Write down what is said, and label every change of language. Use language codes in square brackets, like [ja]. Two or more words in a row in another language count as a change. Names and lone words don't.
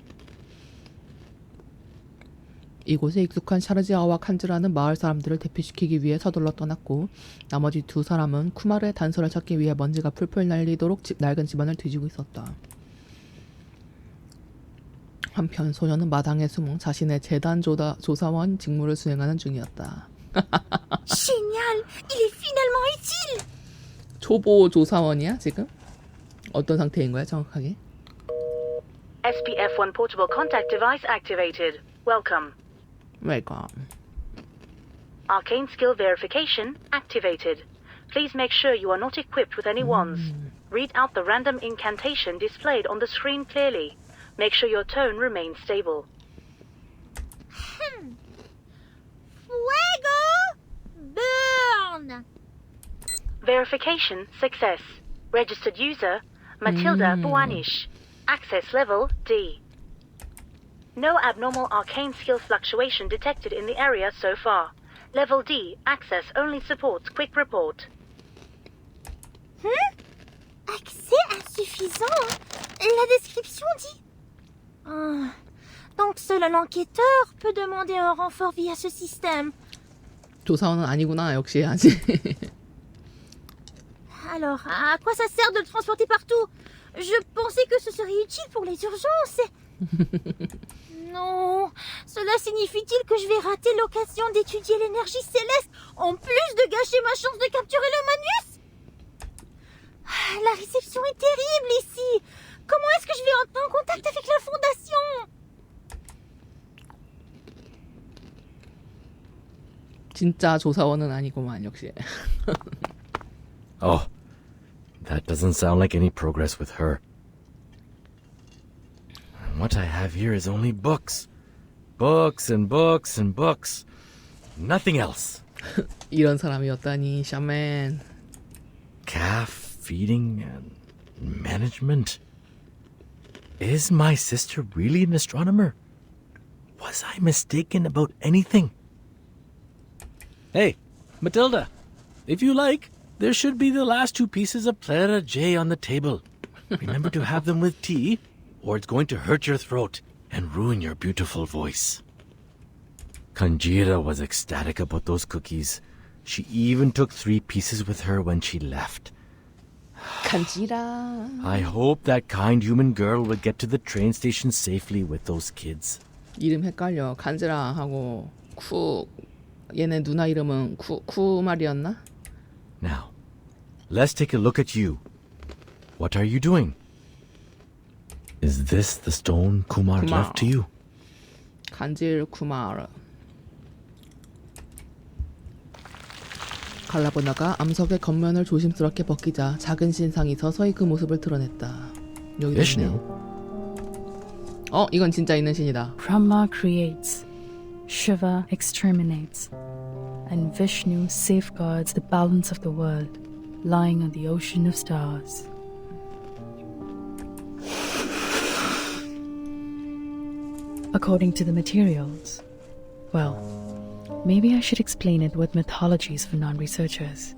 [ko] 이곳에 익숙한 샤르지아와 칸즈라는 마을 사람들을 대피시키기 위해 서둘러 떠났고 나머지 두 사람은 쿠마르의 단서를 찾기 위해 먼지가 풀풀 날리도록 낡은 집안을 뒤지고 있었다. 한편 소녀는 마당에 숨어 자신의 재단 조사원 직무를 수행하는 중이었다. [fr] Génial! Il est finalement utile! [ko] 초보 조사원이야 지금? 어떤 상태인 거야 정확하게? [en] SPF-1 portable contact device activated. Welcome. 웰컴. Arcane skill verification activated. Please make sure you are not equipped with any wands. Read out the random incantation displayed on the screen clearly. Make sure your tone remains stable. Fuego! Burn! Verification success. Registered user Matilda Buanish. Access level D. No abnormal arcane skill fluctuation detected in the area so far. Level D access only supports quick report. [fr] Accès insuffisant? La description dit... Donc seul un enquêteur peut demander un renfort via ce système. [ko] 조사원은 아니구나 역시 아직. [fr] Alors, à quoi ça sert de le transporter partout? Je pensais que ce serait utile pour les urgences. Non, cela signifie-t-il que je vais rater l'occasion d'étudier l'énergie céleste en plus de gâcher ma chance de capturer le Magnus? La réception est terrible ici. Comment est-ce que je vais entrer en contact avec la Fondation? [ko] 진짜 조사원은 아니구만 역시. [en] Oh, that doesn't sound like any progress with her. And what I have here is only books. Books and books and books. Nothing else. [ko] 이런 사람이었다니 샤맨. [en] Calf feeding and management. Is my sister really an astronomer? Was I mistaken about anything? Hey, Matilda, if you like, there should be the last two pieces of Plera J on the table. Remember to have them with tea, or it's going to hurt your throat and ruin your beautiful voice. Kanjira was ecstatic about those cookies. She even took 3 pieces with her when she left. [ko] 간지라. [en] I hope that kind human girl will get to the train station safely with those kids. [ko] 이름 헷갈려. 간지라 하고 쿠. 얘네 누나 이름은 쿠말이었나? [en] Now, let's take a look at you. What are you doing? Is this the stone Kumar left to you? [ko] 간질 쿠마르. 갈라보나가 암석의 겉면을 조심스럽게 벗기자 작은 신상이 서서히 그 모습을 드러냈다. 여기도 있네. 이건 진짜 있는 신이다. [en] Brahma creates, Shiva exterminates, and Vishnu safeguards the balance of the world, lying on the ocean of stars. According to the materials, well, maybe I should explain it with mythologies for non-researchers.